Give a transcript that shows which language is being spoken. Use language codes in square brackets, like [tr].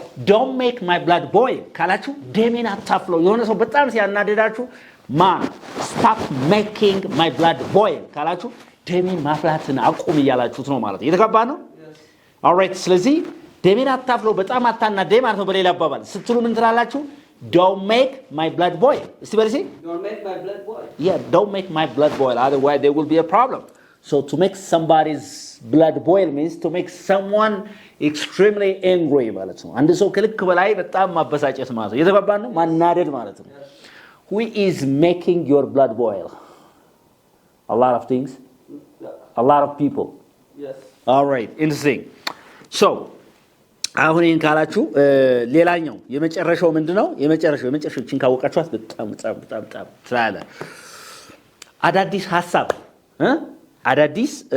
[en] don't make my blood boil [am] ካላችሁ ደሜን አታፍለው የሆነ ሰው በጣም ሲያናደዳችሁ [en] stop making my blood boil [am] ካላችሁ ደሜን ማፍላትን አቁም እያላችሁት ነው ማለት እየተጋባ ነው all right ስለዚህ ደሜን አታፍለው በጣም አታናደኝ ማለት ነው በሌላ አባባል ስትሉ ምን ትላላችሁ don't make my blood boil እስቲ በልሲ [en] don't make my blood boil yeah don't make my blood boil otherwise there will be a problem So to make somebody's blood boil means to make someone extremely angry [am] ማለት ነው አንድ ሰው ከልክ በላይ በጣም ማበሳጨት ማለት ነው [en] የተባባን ነው ማናደድ ማለት ነው who is making your blood boil a lot of things a lot of people Yes. all right interesting so [am] አሁን ይሄን ካላችሁ ሌላኛው የመጨረሻው ምንድነው የመጨረሻዎችን ካወቃችኋት በጣም ስላለ አዳዲስ ሐሳብ አዳዲስ